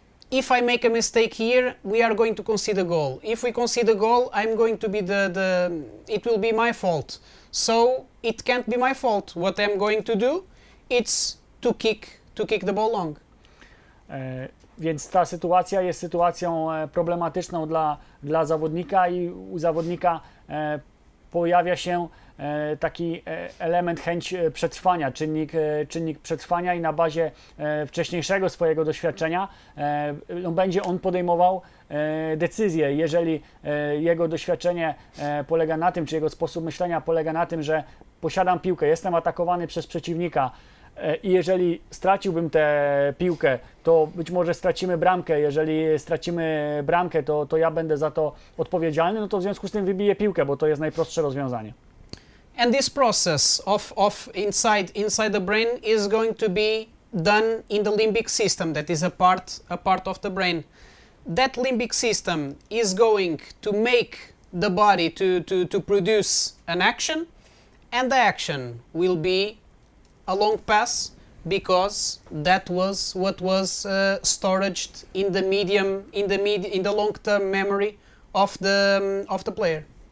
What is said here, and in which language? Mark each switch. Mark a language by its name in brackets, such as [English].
[English] if I make a mistake here, we are going to concede a goal. If we concede a goal, I'm going to be it will be my fault. So it can't be my fault. What I'm going to do, it's to kick the ball long. [Polish] Więc ta sytuacja jest sytuacją problematyczną dla zawodnika i u zawodnika pojawia się taki element, chęć przetrwania, czynnik przetrwania i na bazie wcześniejszego swojego doświadczenia będzie on podejmował decyzje. Jeżeli jego doświadczenie polega na tym, czy jego sposób myślenia polega na tym, że posiadam piłkę, jestem atakowany przez przeciwnika, i jeżeli straciłbym tę piłkę, to być może stracimy bramkę. Jeżeli stracimy bramkę, to ja będę za to odpowiedzialny, no to w związku z tym wybiję piłkę, bo to jest najprostsze rozwiązanie. [English] And this process of inside the brain is going to be done in the limbic system, that is a part of the brain. That limbic system is going to make the body to produce an action, and the action will be a long pass, because that was what was stored in the long-term memory of the player.